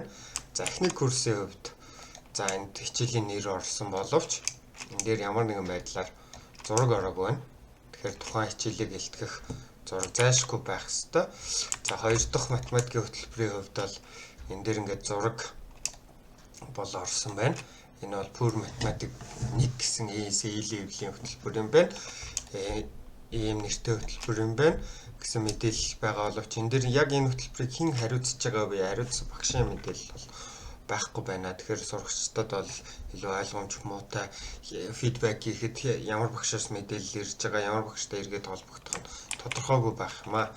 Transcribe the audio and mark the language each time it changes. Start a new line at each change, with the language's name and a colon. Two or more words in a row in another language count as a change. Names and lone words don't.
Mongolian: За эхний курсын хувьд энд хичээлийн нэр орсон боловч энэ дээр ямар нэгэн байдлаар зураг ороогүй байна. Тэгэхээр тухайн хичээлийг илтгэх зураг зайлшгүй байх ёстой. За хоёр дахь математикийн хөтөлбөрийн хувьд бол энэ дээр ингээд зураг бол орсон байна. Энэ бол
English: pure mathematic 1
Mongolian: гэсэн A-level-ийн хөтөлбөр юм байна. Ийм нэртэй хөтөлбөр юм байна гэсэн мэдээлэл байгаа боловч энэ дээр яг энэ хөтөлбөрийг хэн хариуцж байгаа вэ? Хариуцсан багшийн мэдээлэл бол байхгүй байна. Тэгэхээр сурагчдад бол илүү ойлгомж муутай фидбек хийхэд ямар багшаас мэдээлэл ирж байгаа, ямар багштай эргээд холбогдох нь тодорхойгүй байх юм аа.